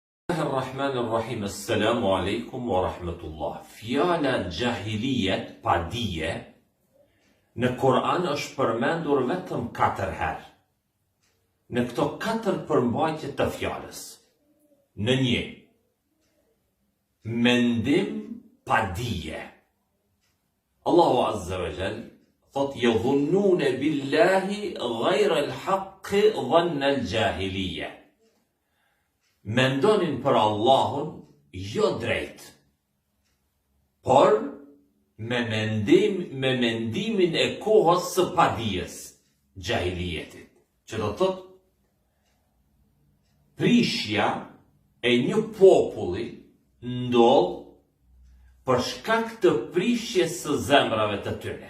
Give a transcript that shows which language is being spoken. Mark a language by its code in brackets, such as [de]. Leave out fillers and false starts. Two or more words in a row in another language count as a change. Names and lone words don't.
[ar] بسم الله الرحمن الرحيم. السلام عليكم ورحمة الله. [sq] Fjala gjahilijet, pa dije, në Kur'an është përmendur vetëm 4 herë. Në këto 4 përmbajtje të fjalës. Në 1, mendim pa dije. [ar] الله عز وجل thot يظنون بالله غير الحق ظن الجاهلية. [sq] Mendonin për Allahun jo drejt, por me mendimin e kohës së padijes, gjahilijetit. Që do thot, prishja e një populli ndodh për shkak të prishjes së zemrave të tyre.